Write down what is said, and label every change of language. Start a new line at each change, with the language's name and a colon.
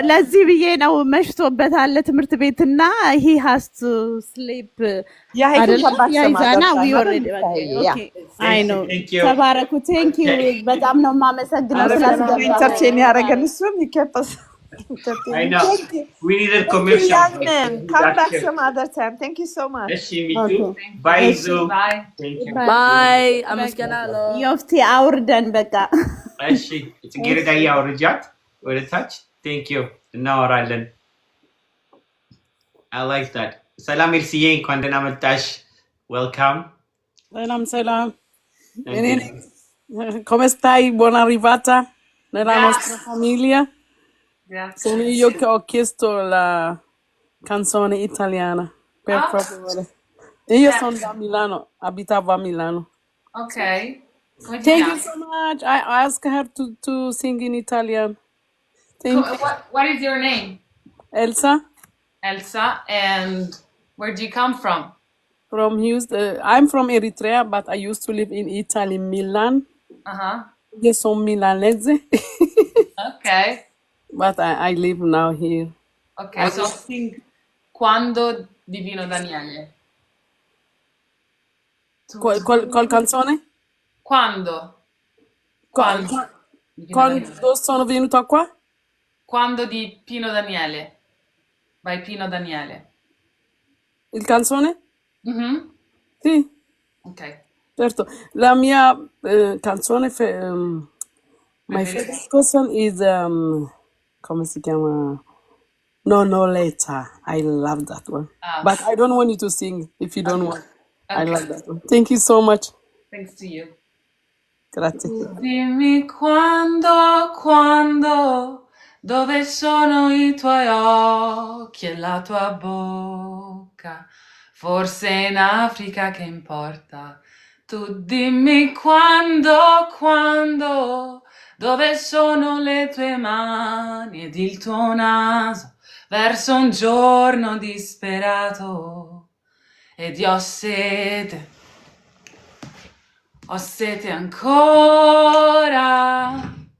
Amharic: ለዚህ ብዬ ነው መሽቶበታል ትምህርት ቤትና
English: he has to sleep. Yeah, he can come back some other time. We already okay. I know. Thank you.
Amharic: ተባረኩ.
English: Thank you.
Amharic: በጣም ነው የማመሰግነው ስላስገባኝ።
English: Entertain
Amharic: ያደረገን እሱም
English: he kept us I know. Thank you. We needed Thank you, commercial. young man. Come back some other time. Thank you so much. Me too. Bye, Zoo. Bye. Thank you. Bye. I'm scared.
Amharic: ዮፍቲ አውርደን በቃ ጽጌረዳ አውርጃት ወደ ታች።
English: Thank you.
Amharic: እናወራለን።
English: I like that.
Amharic: ሰላም ኤልሲዬ፣ እንኳን ደህና መጣሽ።
English: Welcome.
Amharic: Salam.
Italian: Come stai? Buona arrivata nella nostra famiglia. Grazie. Sono io che ho chiesto la canzone italiana per favore. Io sono da Milano, abitavo a Milano.
English: Okay. Thank you so much. I asked her to sing in Italian. Thank you. What is your name? Elsa Elsa. And where do you come from? from Houston. I'm from Eritrea, but I used to live in Italy, Milan.
Italian: Io sono milanese,
English: Okay. but I live now here. Okay, so sing Quando di Pino Daniele.
Italian: Qual canzone? Quando? Quando? Di Pino Daniele. Quando sono venuta qua? Quando di Pino Daniele.
English: By Pino Daniele.
Italian: Il canzone? Sì,
English: Okay.
Italian: certo. La mia canzone,
English: my favorite song is,
Italian: come si chiama?
English: No Later. I love that one. But I don't want you to sing if you don't want. I love that one. Thank you so much. Thanks to you.
Italian: Grazie. Dimmi quando, dove sono i tuoi occhi e la tua bocca? Forse in Africa, che importa? Tu dimmi quando, dove sono le tue mani ed il tuo naso verso un giorno disperato ed io ho sete ancora.